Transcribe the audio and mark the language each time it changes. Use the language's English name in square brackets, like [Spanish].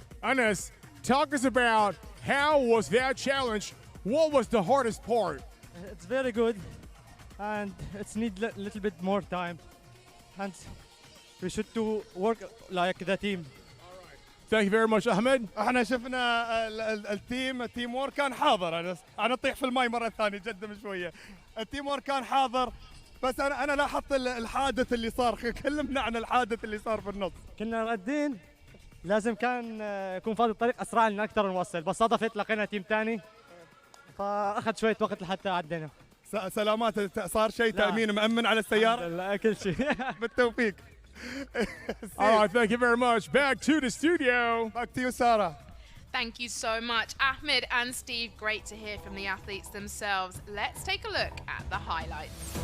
[English] Anas, talk us about how was that challenge? What was the hardest part? It's very good, and it's need little bit more time, and we should do work like the team. Thank you very much, Ahmed. [Arabic] احنا شفنا التيم وورك كان حاضر. انا اطيح في الماي مره ثانيه جدم شويه. التيم وورك كان حاضر، بس انا لاحظت الحادث اللي صار. كلمنا عن الحادث اللي صار في النص. كنا رادين، لازم كان يكون فاضي الطريق اسرع لنا اكثر نوصل، بس صادفت لقينا تيم ثاني فاخذ شويه وقت لحتى عدينا. سلامات، صار شيء تامين مأمن على السياره؟ لا كل شيء. بالتوفيق. [English] All right, thank you very much. Back to the studio. Back to you, Sarah. Thank you so much, Ahmed and Steve. Great to hear from the athletes themselves. Let's take a look at the highlights.